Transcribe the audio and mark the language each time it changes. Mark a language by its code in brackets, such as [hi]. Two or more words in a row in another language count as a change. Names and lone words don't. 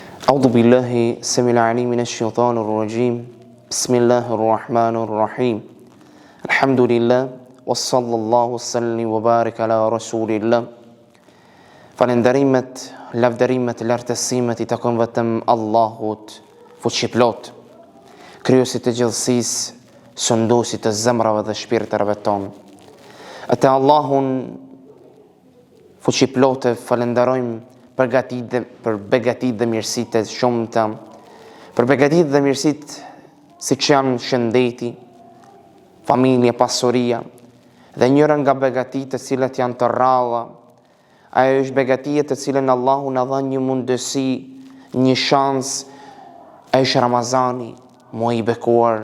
[ar] أعوذ بالله السميع العليم من الشيطان الرجيم بسم الله الرحمن الرحيم الحمد لله وصلى الله وسلم وبارك على رسول الله [sq] Falenderimet, lavderimet, lartësimet I takon vetëm Allahut fuqiplot, krijuesit të gjithësisë, sunduesit të zemrave dhe shpirtërave tonë. Atë Allahun fuqiplotë falenderojmë për begatit dhe mirësitë e shumta, për begatit dhe mirësitë siç janë shëndeti, familje, pasuria, dhe njëra nga begatitë të cilat janë të rralla, ajo është begatia të cilën Allahu na dha një mundësi, një shans, ajo është Ramazani, muaji I bekuar.